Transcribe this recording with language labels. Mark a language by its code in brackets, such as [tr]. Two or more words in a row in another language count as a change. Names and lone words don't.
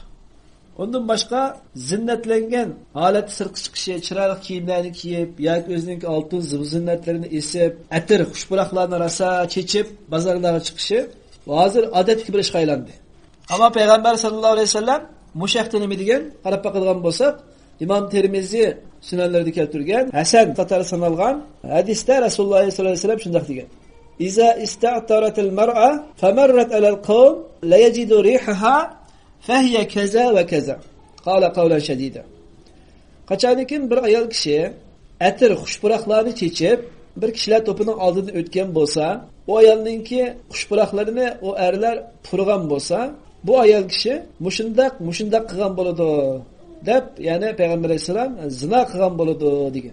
[uz] Ondan boshqa zinnatlangan holat sirtqa chiqishi, chiroyli kiyimlarni kiyib, yoki o'zining oltin zinnatlarini esib, atir, xushbuloqlarni rasa chechib, bozorlarga chiqishi hozir odatga bir ishga aylandi. Ammo payg'ambar [ar] صلى الله عليه وسلم [uz] mushaqda nima degan? Qarab baqadigan bo'lsak, Imom Termiziy sunanlarida keltirgan Hasan qatori sanalgan hadisda Rasululloh [ar] صلى الله عليه وسلم [uz] shunday degan: [ar] "إذا استعطرت المرأة فمرت على القوم ليجدوا ريحها فهي كذا وكذا." قال قولا شديدا. [uz] Qachonikin bir ayol kishi atir xushburoqlarni chechib, bir kishilar to'pining oldidan o'tgan bo'lsa, o ayolninki xushburoqlarini o erlar purgan bo'lsa, bu ayol kishi mushundaq qilgan bo'ladi deb, ya'ni payg'ambar alayhisalom zina qilgan bo'ladi degan.